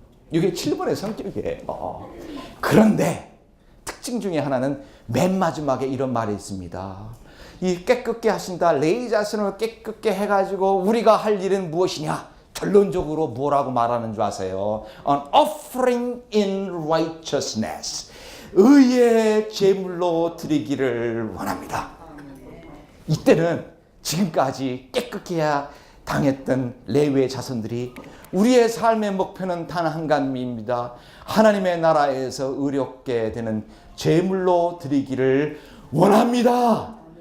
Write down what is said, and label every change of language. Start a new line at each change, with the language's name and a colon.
Korean: 이게 7번의 성격이에요. 그런데 특징 중에 하나는 맨 마지막에 이런 말이 있습니다. 이 깨끗게 하신다. 레이 자신을 깨끗게 해가지고 우리가 할 일은 무엇이냐? 결론적으로 뭐라고 말하는 줄 아세요?
English: An offering in righteousness.
Korean: 의의 제물로 드리기를 원합니다. 이때는 지금까지 깨끗게 해야 당했던 레위의 자손들이 우리의 삶의 목표는 단 한 가지입니다. 하나님의 나라에서 의롭게 되는 제물로 드리기를 원합니다.